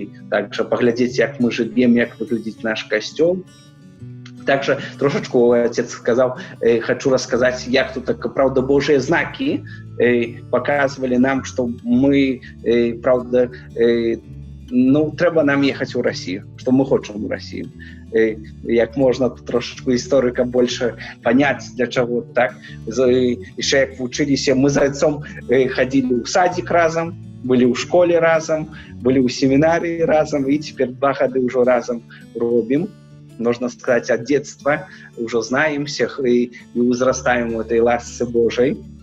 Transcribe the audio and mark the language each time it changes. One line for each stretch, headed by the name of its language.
Russian: Также поглядеть, как мы живем, как выглядит наш костел. Также трошечку отец сказал, хочу рассказать, як тут так, правда, Божьи знаки показывали нам, что мы, правда, ну, треба нам ехать в Россию, что мы хотим в Россию.
Ukrainian: Як можна трошечку історика більше понять, для чого так. Ще як вчилися, ми з отцом ходили в садик разом,
Russian: были в школе разом, были в семинарии разом, и теперь 2 года уже разом робим. Можно сказать, от детства уже знаем всех и возрастаем в этой ласке Божией.